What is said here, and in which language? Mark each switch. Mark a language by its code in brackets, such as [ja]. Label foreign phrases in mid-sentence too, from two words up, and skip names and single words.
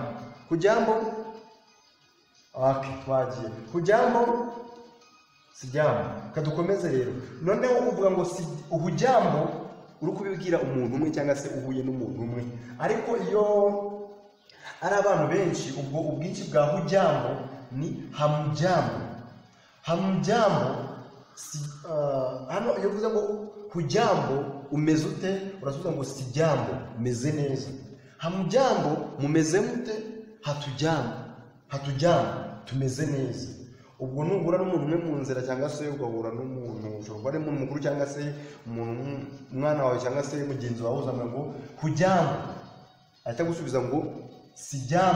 [rw] Hujambo, twagiye. [sw] Hujambo, sijambo. [rw] Kadukomeze rero. Noneho uvuga ngo hujambo uri kubibwira umuntu umwe cyangwa se uhuye n'umuntu umwe. Ariko iyo ari abantu benshi, ubwo ubwinshi bwa hujambo ni hamjambo. Hamjambo hano iyo uvuze ngo hujambo umeze ute, urasubiza ngo sijambo, meze neza. Hamjambo, mumeze mute. Hatujambo, tumeze neza. Ubwo nugura n'umuntu umwe mu nzira cyangwa se ugahura n'umuntu ushobora ari umuntu mukuru cyangwa se umwana wawe cyangwa se mugenzi wawe uzamwe ngo hujambo, ahita gusubiza ngo sijambo.